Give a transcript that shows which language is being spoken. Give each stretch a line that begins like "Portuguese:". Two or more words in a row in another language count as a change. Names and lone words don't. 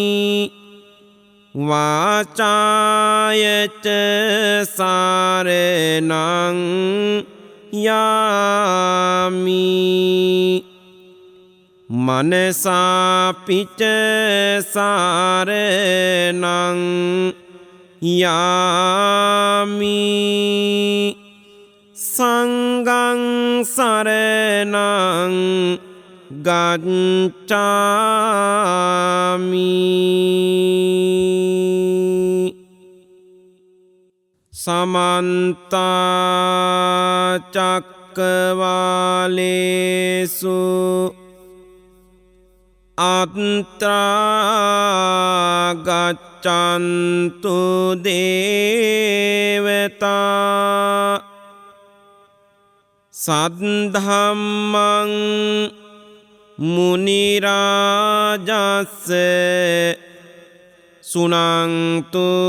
Pali: වාචාය ච සාරණං යාමි මනසාපිච සාරණං යාමි සංඝං සරණං ගච්ඡාමි සමන්ත චක්කවාලේසු අත්‍රා ගච්ඡන්තු දේවතා සද්ධම්මං මුනි රාජස්ස සුනන්තු